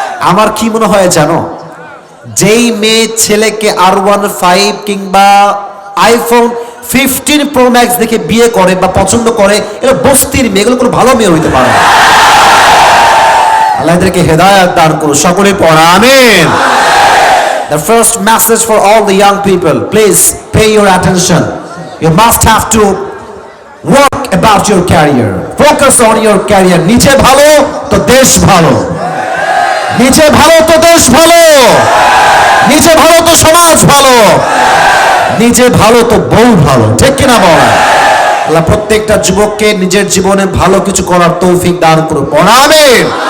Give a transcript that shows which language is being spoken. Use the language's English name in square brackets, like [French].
[Bangla] আমার কি মনে হয় জানো, যেই মেয়ে ছেলেকে R15 কিংবা iPhone 15 Pro Max দেখে বিয়ে করে বা পছন্দ করে, এরা বস্তির মেয়ে, এগুলো কোনো ভালো মেয়ে হইতে পারে না। আল্লাহ এদেরকে হেদায়েত দান করুন, সকলে পড়া আমিন। [English] The first message for all the young people, please pay your attention. You must have to work about your career. Focus on your career. [Bangla] নিচে ভালো তো দেশ ভালো, নিচে ভালো তো দেশ ভালো, নিচে ভালো তো সমাজ ভালো, নিচে ভালো তো বউ ভালো, ঠিক কিনা বলা? আল্লাহ প্রত্যেকটা যুবককে নিজের জীবনে ভালো কিছু করার তৌফিক দান করুন, পড়া আমিন।